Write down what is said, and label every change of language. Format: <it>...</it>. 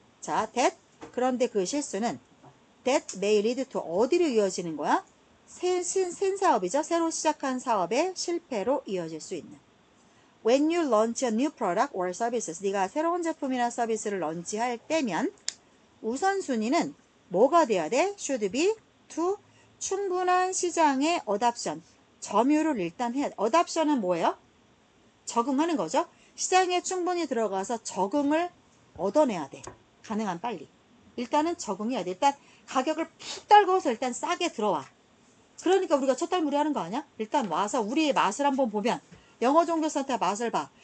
<ko>자, 그런데 그 실수는</ko> <en>that may lead to</en> <ko>어디로 이어지는 거야? 새 사업이죠. 새로 시작한 사업의 실패로 이어질 수 있는.</ko> <en>When you launch a new product or services,</en> <ko>네가 새로운 제품이나 서비스를 런치할 때면 우선순위는 뭐가 돼야 돼?</ko> <en>Should be to</en> <ko>충분한 시장의</ko> <en>adoption.</en> <ko>점유를 일단 해야 돼. adoption은 뭐예요? 적응하는 거죠. 시장에 충분히 들어가서 적응을 얻어내야 돼. 가능한 빨리. 일단은 적응해야 돼. 일단 가격을 푹 떨궈서 일단 싸게 들어와. 그러니까 우리가 첫달무리 하는 거 아니야? 일단 와서 우리의 맛을 한번 보면, 영어 종교센터 맛을 봐.</ko>